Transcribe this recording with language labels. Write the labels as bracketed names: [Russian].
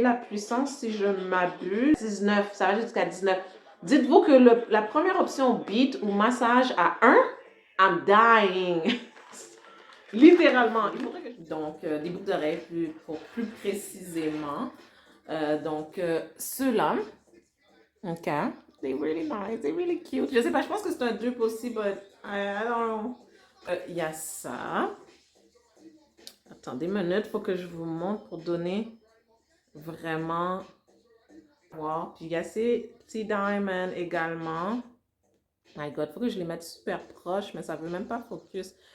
[French] La puissance, si je m'abuse, 19, ça va jusqu'à 19. Dites-vous que la première option beat ou massage à 1, [English] I'm dying. [French] Littéralement. Donc, des boucles d'oreilles pour plus précisément. Donc, ceux-là, [English] ok, they're really nice, they're really cute. [French] Je sais pas, je pense que c'est un dupe aussi, [English] but I don't know. [French] Il y a ça. Attendez une minute, il faut que je vous montre pour donner vraiment. Wow. Puis il y a ces petits diamonds également. [English] My God, [French] il faut que je les mette super proches, mais ça veut même pas focus.